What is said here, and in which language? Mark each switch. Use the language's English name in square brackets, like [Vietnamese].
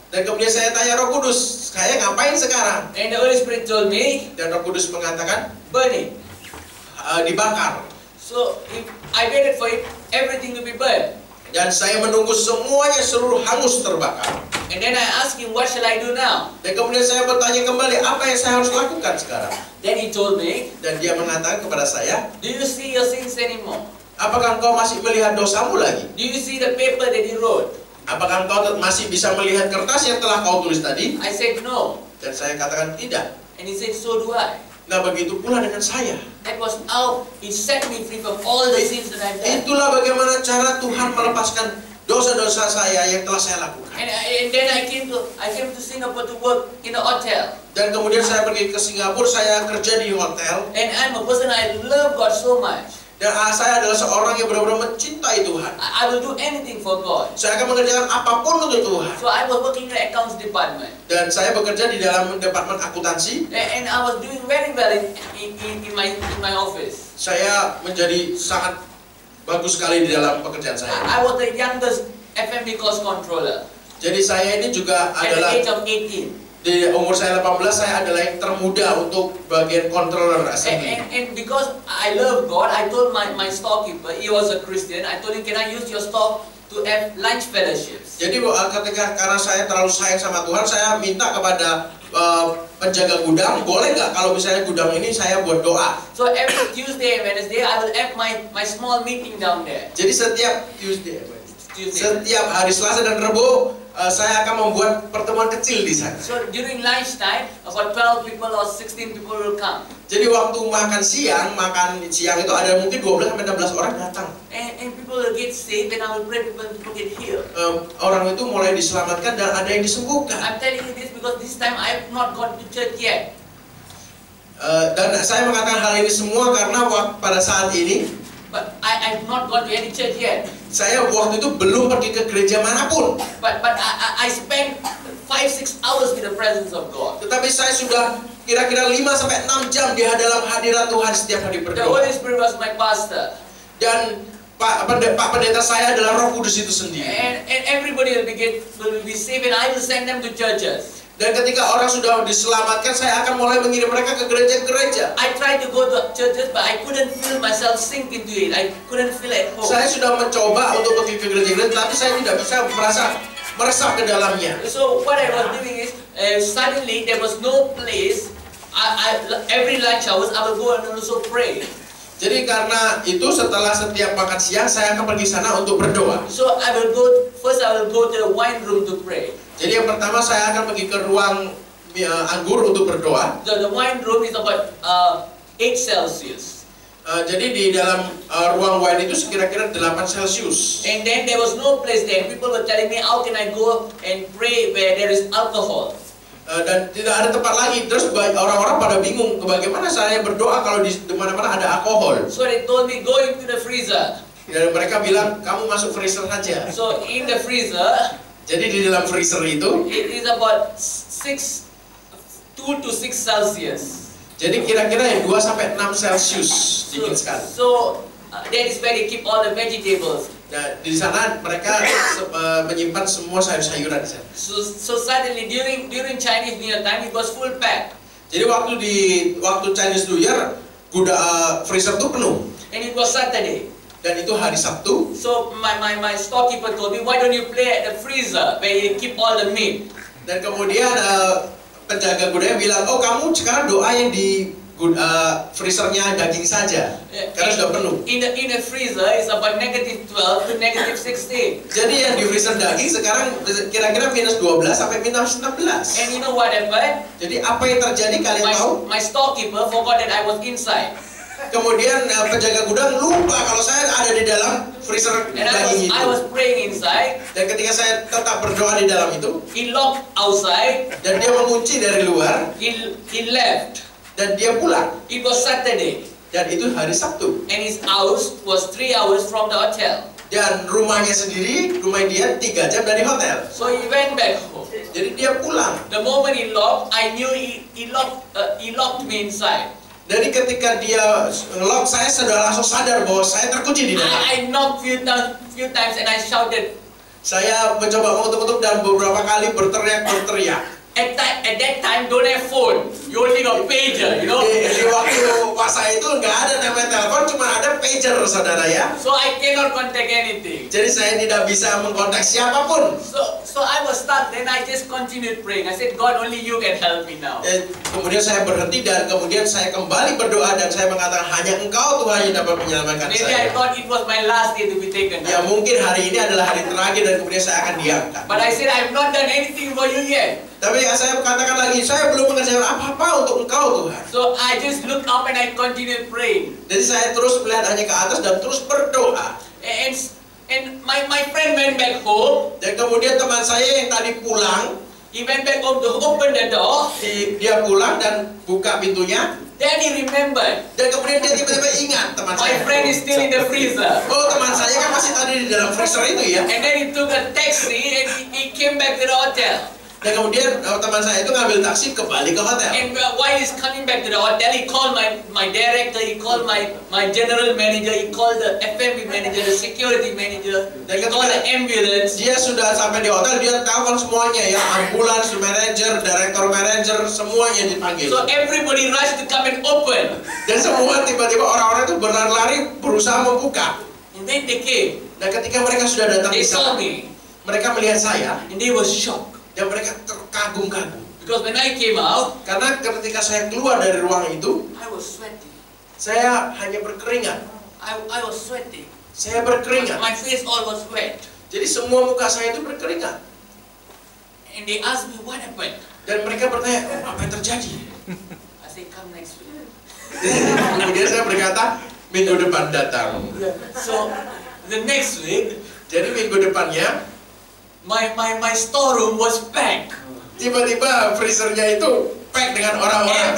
[Indonesian] Dan kemudian saya tanya Roh Kudus, saya ngapain sekarang? [English] And the Holy Spirit told me, [Indonesian] Dan Roh Kudus mengatakan, [English] burn it. [Indonesian] dibakar. [English] So if I waited for it, everything to be burned. [Indonesian] Dan saya menunggu semuanya seluruh hangus terbakar. [English] And then I asked him, what shall I do now? [Indonesian] Dan kemudian saya bertanya kembali, apa yang saya harus lakukan sekarang? [English] Then he told me, [Indonesian] Dan dia mengatakan kepada saya, [English] do you see your sins anymore? [Indonesian] apakah engkau masih melihat dosamu lagi? [English] Do you see the paper that you wrote? [Indonesian] Apakah engkau masih bisa melihat kertas yang telah kau tulis tadi? [English] I said, no. [Indonesian] Dan saya katakan tidak. [English] And he said, so do I. [Indonesian] Nah, begitu pula dengan saya. [English] That was how he set me free from all the sins that I've done. [Indonesian] Itulah bagaimana cara Tuhan melepaskan dosa-dosa saya yang telah saya lakukan. [English] And then I came to Singapore to work in a hotel. [Indonesian] Dan kemudian saya pergi ke Singapura, saya kerja di hotel. [English] And I'm a person, I love God so much. [Indonesian] Dan saya adalah seorang yang benar-benar mencintai Tuhan. [English] I will do anything for God. [Indonesian] Saya akan mengerjakan apapun untuk Tuhan. [English] So I was working in the accounts department. [Indonesian] Dan saya bekerja di dalam departemen akuntansi. [English] And I was doing very well in my office. [Indonesian] Saya menjadi sangat bagus sekali di dalam pekerjaan saya. [English] I was the youngest FMB cost controller. [Indonesian] Jadi saya ini juga [English] At the [Indonesian] adalah, [English] age of 18. [Indonesian] di umur saya 18, saya adalah yang termuda untuk bagian controller assembly. [English] And because I love God, I told my storekeeper, he was a Christian, I told him, can I use your store to have lunch fellowships? [Indonesian] Jadi karena saya terlalu sayang sama Tuhan, saya minta kepada penjaga gudang, boleh nggak kalau misalnya gudang ini saya buat doa. [English] So every Tuesday and Wednesday, I will have my small meeting down there. [Indonesian] Jadi setiap Tuesday, [English] Tuesday. [Indonesian] Setiap hari Selasa dan Rabu saya akan membuat pertemuan kecil di sana. [English] So during lunchtime, about 12 people or 16 people will come. [Indonesian] Jadi waktu makan siang itu ada mungkin 12 sampai 16 orang datang. [English] And people will get saved, and I will pray people get healed. [Indonesian] Orang itu mulai diselamatkan dan ada yang disembuhkan. [English] I'm telling you this because this time I have not gone to church yet. [Indonesian] Dan saya mengatakan hal ini semua karena pada saat ini, [English] but I have not gone to any church yet. [Indonesian] Saya waktu itu belum pergi ke gereja manapun. [English] But I spent 5-6 hours with the presence of God. [Indonesian] Tetapi saya sudah kira-kira 5-6 jam di dalam hadirat Tuhan setiap hari [English] The [Indonesian] berdoa. [English] Holy Spirit was my pastor. [Indonesian] Dan Pak Pendeta saya adalah Roh Kudus itu sendiri. [English] And everybody will be saved, and I will send them to churches. [Indonesian] Dan ketika orang sudah diselamatkan, saya akan mulai mengirim mereka ke gereja-gereja. [English] I tried to go to churches, but I couldn't feel myself sink into it. I couldn't feel at home. [Indonesian] Saya sudah mencoba untuk pergi ke gereja-gereja, tapi saya tidak bisa meresap ke dalamnya. [English] So what I was doing is, suddenly there was no place. Every lunch hours, I will go and also pray. [Indonesian] Jadi karena itu setelah setiap makan siang, saya akan pergi sana untuk berdoa. [English] So I will go to the wine room to pray. [Indonesian] Jadi yang pertama saya akan pergi ke ruang anggur untuk berdoa. [English] The wine room is about 8 Celsius. [Indonesian] Jadi di dalam ruang wine itu sekira-kira 8 Celsius. [English] And then there was no place there. People were telling me, how can I go and pray where there is alcohol? [Indonesian] Dan tidak ada tempat lagi. Terus orang-orang pada bingung, bagaimana saya berdoa kalau di mana-mana ada alkohol. [English] So they told me, go into the freezer. [Indonesian] Dan mereka bilang, kamu masuk freezer saja. [English] So in the freezer, [Indonesian] jadi di dalam freezer itu, [English] it is about 2 to 6 Celsius. [Indonesian] Jadi kira-kira 2 sampai 6 Celsius, dingin sekali. [English] So that is where they keep all the vegetables. [Indonesian] Nah, di sana mereka menyimpan semua sayur-sayuran di sana. [English] So suddenly during Chinese New Year time, it was full pack. [Indonesian] Jadi waktu Chinese New Year, freezer itu penuh. [English] And it was Saturday. [Indonesian] Dan itu hari Sabtu. [English] So my storekeeper told me, why don't you play at the freezer where you keep all the meat? [Indonesian] Dan kemudian penjaga gudangnya bilang, oh kamu sekarang doa yang di freezernya daging saja, karena sudah penuh. [English] In the freezer is about -12 to -16. [Indonesian] Jadi yang di freezer daging sekarang kira-kira -12 sampai -16. [English] And you know what happened? [Indonesian] Jadi apa yang terjadi kalian tahu? [English] My storekeeper forgot that I was inside. [Indonesian] Kemudian penjaga gudang lupa kalau saya ada di dalam freezer daging itu. [English] I was praying inside. [Indonesian] Dan ketika saya tetap berdoa di dalam itu, [English] he locked outside. [Indonesian] Dan dia mengunci dari luar. [English] He left. [Indonesian] Dan dia pulang. [English] It was Saturday. [Indonesian] Dan itu hari Sabtu. [English] And his house was 3 hours from the hotel. [Indonesian] Dan rumah dia 3 jam dari hotel. [English] So he went back home. [Indonesian] Jadi dia pulang. [English] The moment he locked, I knew he locked me inside. [Indonesian] Jadi ketika dia lock, saya sudah langsung sadar bahwa saya terkunci di dalam. [English] I knocked few times and I shouted. [Indonesian] Saya mencoba mengetuk-ketuk dan beberapa kali berteriak. [English] At that time, don't have phone. You only got pager, you know. [Indonesian] Di waktu masa itu nggak ada namanya telepon, cuma ada pager, saudara ya. [English] So I cannot contact anything. [Indonesian] Jadi saya tidak bisa mengkontak siapapun. [English] So I was stuck. Then I just continued praying. I said, God, only you can help me now. [Indonesian] Kemudian saya berhenti dan kemudian saya kembali berdoa dan saya mengatakan hanya Engkau Tuhan yang dapat menyelamatkan saya. [English] Maybe I thought it was my last day to be taken. [Indonesian] Ya mungkin hari ini adalah hari terakhir dan kemudian saya akan diangkat. [English] But I said, I have not done anything for you yet. [Indonesian] Tapi saya katakan lagi, saya belum mengerjakan apa-apa untuk Engkau Tuhan. [English] So I just looked up and I continued praying. [Indonesian] Jadi saya terus melihat hanya ke atas dan terus berdoa. [English] And my friend went back home. [Indonesian] Dan kemudian teman saya yang tadi pulang, [English] he went back home to open the door. [Indonesian] Dia pulang dan buka pintunya. [English] Then he remembered. [Indonesian] Dan kemudian dia tiba-tiba ingat teman saya. [English] My friend is still in the freezer. [Indonesian] Oh, teman saya kan masih tadi di dalam freezer itu ya. [English] And then he took a taxi and he came back to the hotel. [Indonesian] Dan kemudian teman saya itu ngambil taksi kembali ke hotel. [English] And while he's coming back to the hotel, he called my director, he called my general manager, he called the F&B manager, the security manager, he called the ambulance. [Indonesian] Dia sudah sampai di hotel, dia telepon semuanya ya, ambulans, manager, director manager, semuanya dipanggil. [English] So everybody rushed to come and open. [Indonesian] Dan semua tiba-tiba orang-orang itu berlari-lari berusaha membuka. [English] And then they came. [Indonesian] Dan ketika mereka sudah datang di sana, mereka melihat saya, [English] and they were shocked. [Indonesian] Dan mereka terkagum-kagum. [English] Because when I came out, [Indonesian] karena ketika saya keluar dari ruang itu, [English] I was sweating. [Indonesian] Saya hanya berkeringat. [English] I was sweating. [Indonesian] Saya berkeringat. [English] My face all was wet. [Indonesian] Jadi semua muka saya itu berkeringat. [English] And they asked me, what happened? [Indonesian] Dan mereka bertanya, apa yang terjadi? [English] I said, come next week. [Indonesian] Kemudian saya berkata, minggu depan datang. [English] So, the next week, [Indonesian] Jadi minggu depannya, [English] my storeroom was packed. [Indonesian] tiba-tiba freezernya itu pack dengan orang-orang.